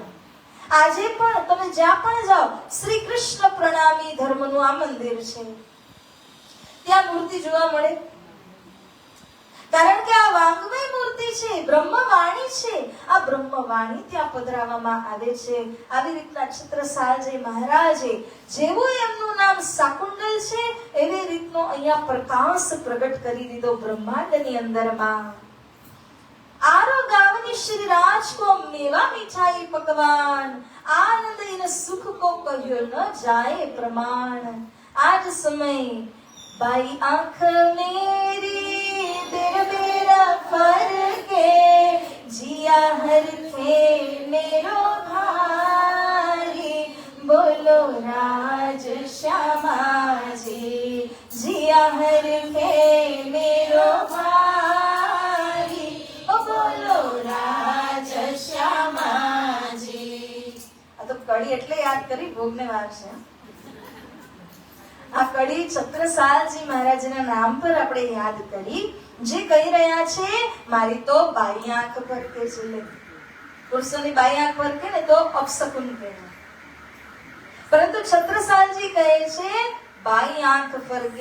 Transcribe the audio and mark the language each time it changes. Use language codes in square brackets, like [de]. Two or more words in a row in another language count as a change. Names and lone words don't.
[gu] આજે પણ તમે જ્યાં પણ જાઓ, શ્રી કૃષ્ણ પ્રણામી ધર્મનું આ મંદિર છે, ત્યાં મૂર્તિ જોવા મળે, કારણ કે આ વાંગમય મૂર્તિ છે, બ્રહ્મવાણી છે। આ બ્રહ્મવાણી ત્યાં પધરાવવામાં આવે છે। આવી રીતના છત્રસાલજી મહારાજે જેવું એમનું નામ સાકુંડલ છે, એવી રીતનો અહીંયા પ્રકાશ પ્રગટ કરી દીધો બ્રહ્માંડની અંદરમાં। [hi] आरो गावनी श्री राज को मेवा मिठाई पकवान, आनंद इन सुख को कहियो न जाए प्रमाण। आज समय बाई आंख मेरी बेर बेरा फर के, जिया हर थे मेरो भारी, बोलो राज श्यामा जी, जिया हर थे मेरो भारी, बोलो राज श्यामा जी। [gu] આ તો કડી એટલે યાદ કરી ભોગને વાર છે। આ કડી છત્રસાલજી મહારાજના નામ પર આપણે યાદ કરી, જે કહી રહ્યા છે મારી તો બાઈ આંખ ફરકે છે. પુરુષોની બાઈ આંખ ફરકે ને તો અપશકુન કહેવાય, પરંતુ છત્રસાલજી કહે છે બાઈ આંખ ફરકે.